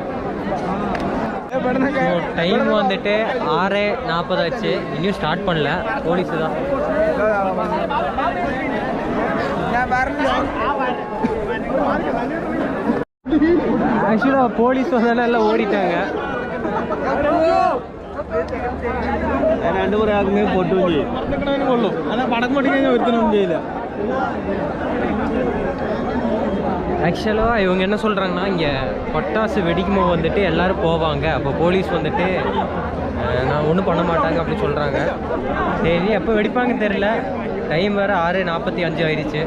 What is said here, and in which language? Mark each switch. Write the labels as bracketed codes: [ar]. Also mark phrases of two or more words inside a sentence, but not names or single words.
[ta] டைம் வந்துட்டு 6:40 ஆச்சு, இன்னும் ஸ்டார்ட் பண்ணல. போலீஸு தான். ஆக்சுவலாக போலீஸ் வந்தாலும் எல்லாம் ஓடிட்டாங்க. [ml] രണ്ട് കുറേ ആകുമ്പോൾ പൊട്ടുകയും ചെയ്യും. കൊള്ളൂ, അല്ല പടക്കം പൊട്ടിക്കഴിഞ്ഞാൽ ഒരുത്തനൊന്നും ചെയ്യില്ല. [ta] ஆக்சுவலாக இவங்க என்ன சொல்கிறாங்கன்னா, இங்கே பட்டாசு வெடிக்கும்போது வந்துட்டு எல்லோரும் போவாங்க, அப்போ போலீஸ் வந்துட்டு நான் ஒன்றும் பண்ண மாட்டாங்க அப்படி சொல்கிறாங்க. சரி, எப்போ வெடிப்பாங்கன்னு தெரில. டைம் வேறு 6:45 ஆயிடுச்சு.